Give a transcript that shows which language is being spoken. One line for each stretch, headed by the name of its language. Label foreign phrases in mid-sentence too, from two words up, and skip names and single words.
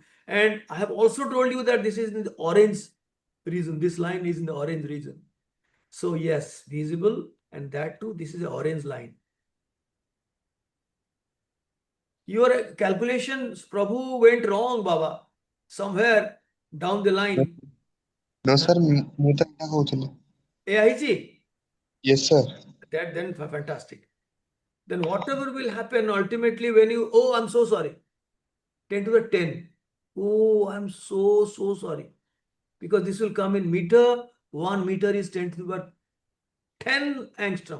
English: And I have also told you that this is in the orange region. This line is in the orange region. So yes, visible, and that too, this is the orange line. Your calculations, Prabhu, went wrong, Baba. Somewhere down the line. No, sir,
Odia: ମୁଁ ତ ଏଇଟା କହୁଥିଲି.
English: AIG? Yes, sir. That then fantastic. Then whatever will happen ultimately when you, oh, I'm so sorry. 10 to the 10. Oh, I'm so sorry. Because this will come in meter. 1 meter is 10 to the 10 angstrom.